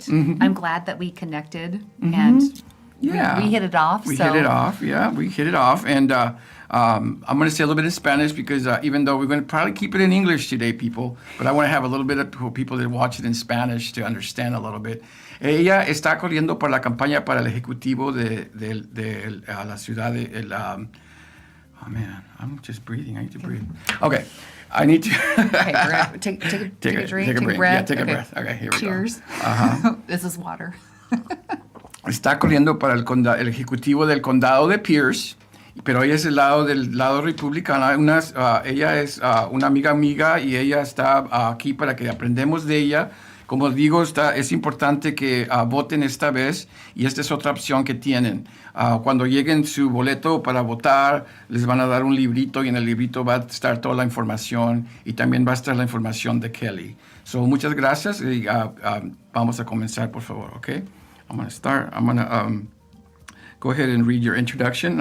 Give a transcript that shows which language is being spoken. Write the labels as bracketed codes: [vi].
[en] Mm-hmm. I'm glad that we connected and Yeah. we hit it off. We hit it off, yeah. We hit it off. And I'm going to say a little bit in Spanish because even though we're going to probably keep it in English today, people, but I want to have a little bit of people that watch it in Spanish to understand a little bit. [es] Ella está corriendo por la campaña para el ejecutivo de la ciudad de... [en] oh, man, I'm just breathing. I need to breathe. Okay. I need to... Okay, we're gonna take a drink, take a breath. breath. Yeah, take a breath. Okay, here we Cheers. go. Uh-huh. This is water. [es] Está corriendo para el ejecutivo del condado de Pierce, pero ella es del lado republicano. Ella es una amiga y ella está aquí para que aprendamos de ella. Como digo, es importante que voten esta vez, y esta es otra opción que tienen. Cuando lleguen su boleto para votar, les van a dar un librito, y en el librito va a estar toda la información, y también va a estar la información de Kelly. So, muchas gracias, y vamos a comenzar, por favor, ¿ok? [en] I'm going to start. I'm going to go ahead and read your introduction.